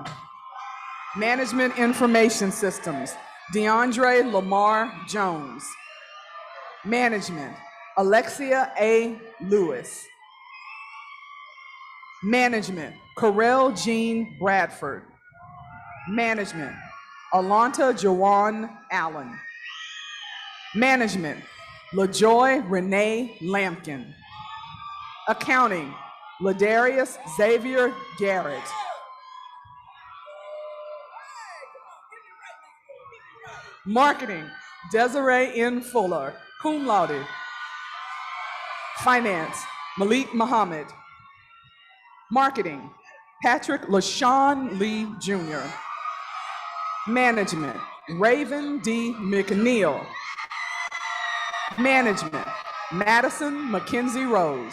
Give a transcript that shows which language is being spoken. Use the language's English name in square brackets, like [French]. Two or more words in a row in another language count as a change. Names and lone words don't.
[English] Management Information Systems, DeAndre Lamar Jones. Management, Alexia A. Lewis. Management, Corel Jean Bradford. Management, Alonta Jawan Allen. Management, LaJoy Renee Lampkin. Accounting, Ladarius Xavier Garrett. Marketing, Desiree N. Fuller, cum laude. Finance, Malik Muhammad. Marketing, Patrick LaShawn Lee Jr. Management, Raven D. McNeil. Management, Madison Mackenzie Rose.